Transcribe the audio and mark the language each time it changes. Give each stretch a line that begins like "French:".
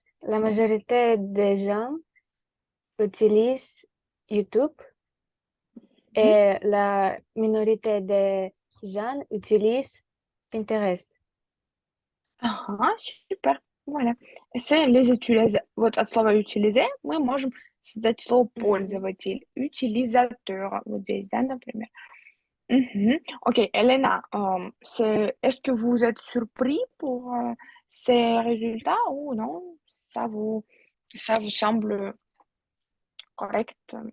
French: La majorité des gens utilisent YouTube Мгм. et la minorité des gens utilisent Pinterest.
Russian: Ага, супер.
French: Voilà. C'est les utilisateurs.
Russian: Вот от слова utiliser мы можем создать слово Мгм. пользователь, utilisateur. Вот здесь, да, например. Мгм.
French: Окей, Elena, est-ce que vous êtes surpris pour ces résultats ou non? Ça vous, ça vous semble correct?